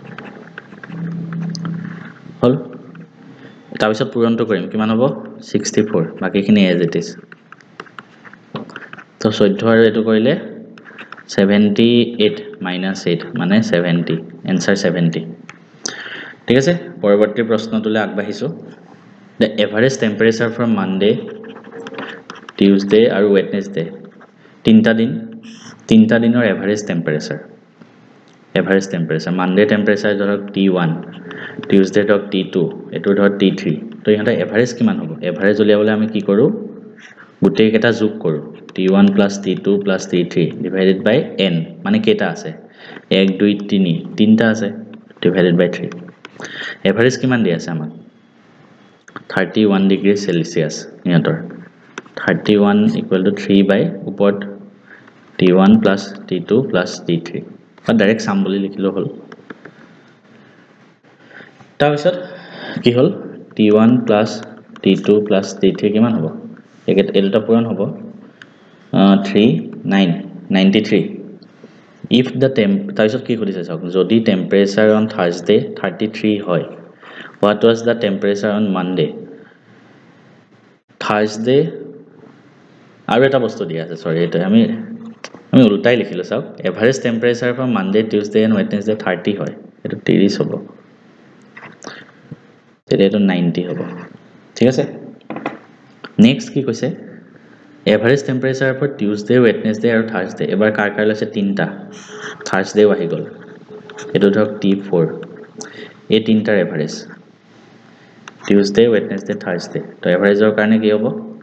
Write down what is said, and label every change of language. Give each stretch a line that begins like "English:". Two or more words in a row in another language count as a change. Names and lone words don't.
Assamese: হল তাৰ পিছত পূৰণটো কৰিম কিমান হ'ব 64 বাকিখিনি
English: as it is
Assamese: তো 14 আৰু এটো কৰিলে 78 -8 মানে 70 এনসার 70 ঠিক আছে পৰৱৰ্তী প্ৰশ্নটোলৈ আগবাঢ়িছো
English: the average temperature from Monday Tuesday
Assamese: আৰু Wednesday তিনটা দিনৰ
English: average temperature Monday temperature
Assamese: ধৰক T1 Tuesday ধৰক T2 এটো ধৰক T3 তো ইহঁতে এভাৰেজ কিমান হ'ব এভাৰেজ উলিয়াবলৈ আমি কি কৰো গোটেই কেটা যোগ কৰো T1 + T2 + T3
English: divided by n
Assamese: মানে কেটা আছে 1 2 3 তিনটা আছে
English: divided by 3
Assamese: এভাৰেজ কিমান দি আছে আমাক 31
English: degree Celsius
Assamese: ইহঁতৰ 31 = 3 by ওপৰত T1 + T2 + T3 বা
English: direct sum
Assamese: বুলি লিখিলো হল তাৰপিছত কি হল T1 + T2 + T3 কিমান হ'ব এটা পূৰণ হ'ব 93
English: if the
Assamese: তাৰপিছত কি কৰিছে চাওক যদি
English: temperature on Thursday
Assamese: 33 হয়
English: what was the temperature on Monday
Assamese: Thursday আৰু এটা বস্তু দিয়া আছে সৰি এটা আমি উল্টাই লিখিলো চাওক
English: average temperature from Monday Tuesday and Wednesday
Assamese: 30 হয় এটো 30 হ'ব তেতিয়াটো 90 হ'ব ঠিক আছে নেক্সট কি কৈছে
English: average temperature for Tuesday Wednesday
Assamese: আৰু Thursday এবাৰ কাৰ লৈছে তিনটা Thursday আহি গল এটো ধৰক T4 এই তিনটাৰ এভাৰেজ Tuesday Wednesday Thursday তো এভাৰেজৰ কাৰণে কি হ'ব